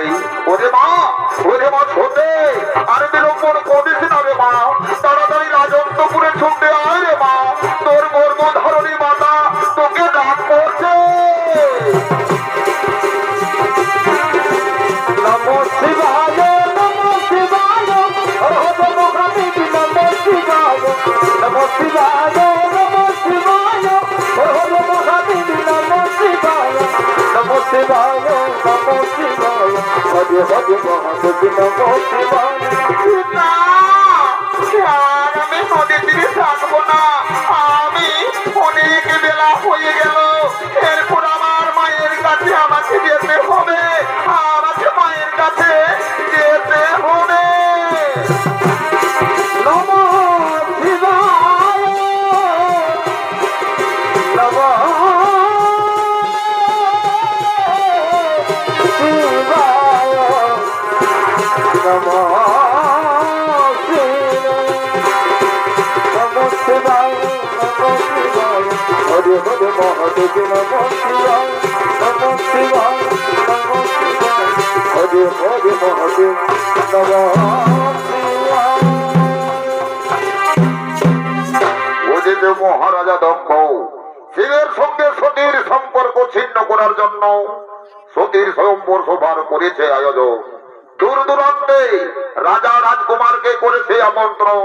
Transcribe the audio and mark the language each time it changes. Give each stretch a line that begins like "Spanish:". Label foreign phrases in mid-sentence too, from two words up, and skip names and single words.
Bangla: ওরে মা সতে আর বিলম্বন করিস না রে মা, তাড়াতাড়ি রাজন্তপুরে ছুটে আয় রে মা, তোর গর্ভধারণী মাতা তোকে ডাক করছে।
Sanskrit: নমো শিবায় নমো শিবায় হর হর মহাদেব নমো শিবায় নমো শিবায় নমো শিবায় হর হর মহাদেব নমো শিবায় নমো শিবায় নমো শিবায় হরে হরে মহাদেব নমো শিবায়।
Bangla: না, আর আমি নদীর তীরে থাকবো না। আমি অনেক বেলা হয়ে গেল, এরপর আমার মায়ের কাছে আমাকে যেতে হবে। আমাকে মায়ের কাছে যেতে হবে।
Sanskrit: নমো শিবায় নমো শিবায় নমো শিবায় নমো শিবায় হরে হরে মহাদেব নমো শিবায় নমো শিবায় নমো শিবায় হরে হরে মহাদেব নমো শিবায়।
Bangla: ওদিকে মহারাজা দক্ষ শিবের সঙ্গে সতীর সম্পর্ক ছিন্ন করার জন্য সতীর স্বয়ম্বর সভার করেছে আয়োজন। দূর দূরান্তে রাজা রাজকুমারকে করেছে আমন্ত্রণ।